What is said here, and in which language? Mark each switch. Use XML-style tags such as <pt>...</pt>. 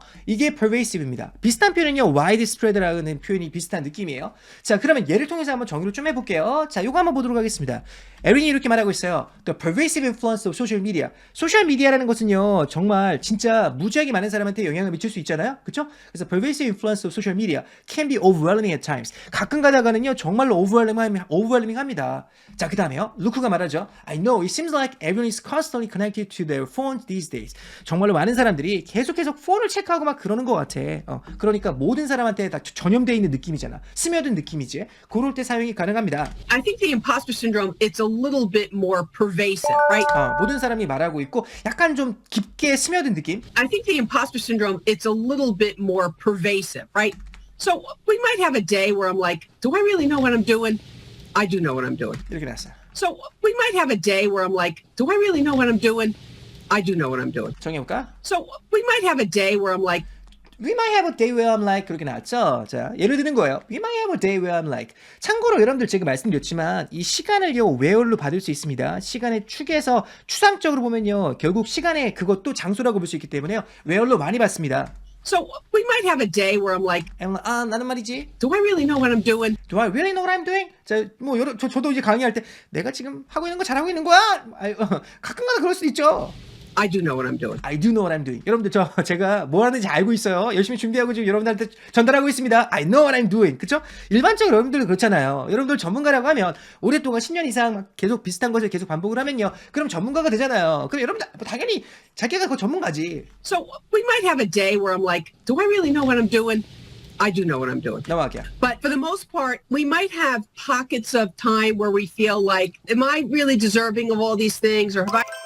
<ko>이게 pervasive입니다. 비슷한 표현은요. widespread라는 표현이 비슷한 느낌이에요. 자, 그러면 예를 통해서 한번 정리를 좀 해볼게요. 자, 요거 한번 보도록 하겠습니다. 에린이 이렇게 말하고 있어요.</ko> <en>The pervasive influence of social media.</en> <ko>소셜 미디어라는 것은요. 정말 진짜 무지하게 많은 사람한테 영향을 미칠 수 있잖아요. 그렇죠? 그래서</ko> <en>pervasive influence of social media can be overwhelming at times.</en> <ko>가끔 가다가는요. 정말로 overwhelming 합니다. 자, 그 다음에요. 루크가 말하죠.</ko> <en>I know it seems like everyone is constantly connected to their phones these days.</en> <ko>정말로 많은 사람들이 계속 폰을 체크하고 막 그러는 것 같아. 그러니까 모든 사람한테 다 전염되어 있는 느낌이잖아. 스며든 느낌이지. 그럴 때 사용이 가능합니다.</ko> <en>I think the imposter syndrome, it's a little bit more pervasive, right?</en> <ko>모든 사람이 말하고 있고 약간 좀 깊게 스며든 느낌.</ko> <en>I think the imposter syndrome, it's a little bit more pervasive, right? So we might have a day where I'm like, do I really know what I'm doing? I do know what I'm doing.</en> <ko>이렇게 나왔어요.</ko> <en>So we might have a day where I'm like, do I really know what I'm doing? I do know what I'm doing.</en> <ko>정해볼까?</ko> <en>So we might have a day where I'm like, We might have a day where I'm like</en> <ko>그렇게 나왔죠. 자, 예를 드는 거예요.</ko> <en>We might have a day where I'm like.</en> <ko>참고로 여러분들 제가 말씀드렸지만 이 시간을요 where로 받을 수 있습니다. 시간의 축에서 추상적으로 보면요 결국 시간의 그것도 장소라고 볼 수 있기 때문에요 where로 많이 받습니다.</ko> <en>so we might have a day where I'm like,</en> <ko>나는 말이지.</ko> <en>do I really know what I'm doing? Do I really know what I'm doing?</en> <ko>자, 뭐 저도 이제 강의할 때 내가 지금 하고 있는 거 잘하고 있는 거야? 가끔가다 그럴 수도 있죠.</ko> <en>I do know what I'm doing. I do know what I'm doing.</en> <ko>여러분들 제가 뭐 하는지 알고 있어요. 열심히 준비하고 지금 여러분들한테 전달하고 있습니다.</ko> <en>I know what I'm doing.</en> <ko>그쵸? 일반적으로 여러분들도 그렇잖아요. 여러분들 전문가라고 하면 오랫동안 10년 이상 계속 비슷한 것을 계속 반복을 하면요. 그럼 전문가가 되잖아요. 그럼 여러분들 당연히 자기가 그 전문가지.</ko> <en>So we might have a day where I'm like, do I really know what I'm doing? I do know what I'm doing.</en> <ko>넘어갈게요.</ko> <en>But for the most part, we might have pockets of time where we feel like, am I really deserving of all these things? Or have I</en>